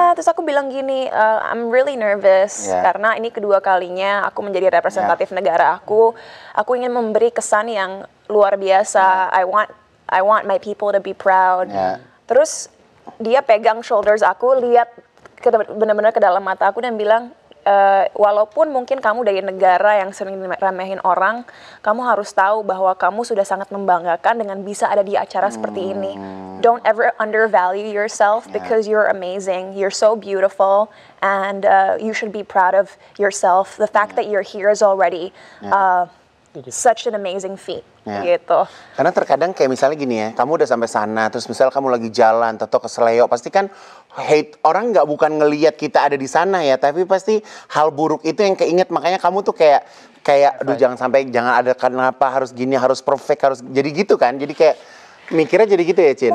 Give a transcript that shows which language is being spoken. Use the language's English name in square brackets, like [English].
[Indonesian] Terus aku bilang gini, [English] I'm really nervous [Indonesian] karena ini kedua kalinya aku menjadi representatif negara aku. Aku ingin memberi kesan yang luar biasa. [English] I want my people to be proud. [Indonesian] Terus dia pegang shoulders aku, lihat benar-benar ke dalam mata aku dan bilang, walaupun mungkin kamu dari negara yang sering diremehin orang, kamu harus tahu bahwa kamu sudah sangat membanggakan dengan bisa ada di acara seperti ini. [English] Don't ever undervalue yourself because you're amazing, you're so beautiful, and you should be proud of yourself. The fact that you're here is already such an amazing feat. [Indonesian] Gitu. Karena terkadang kayak misalnya gini ya, kamu udah sampai sana, terus misal kamu lagi jalan, atau ke Seleo, pasti kan orang nggak bukan ngelihat kita ada di sana ya, tapi pasti hal buruk itu yang keinget, makanya kamu tuh kayak, aduh jangan ada kenapa harus gini, harus perfect, harus jadi gitu kan, jadi kayak mikirnya jadi gitu ya, Cin?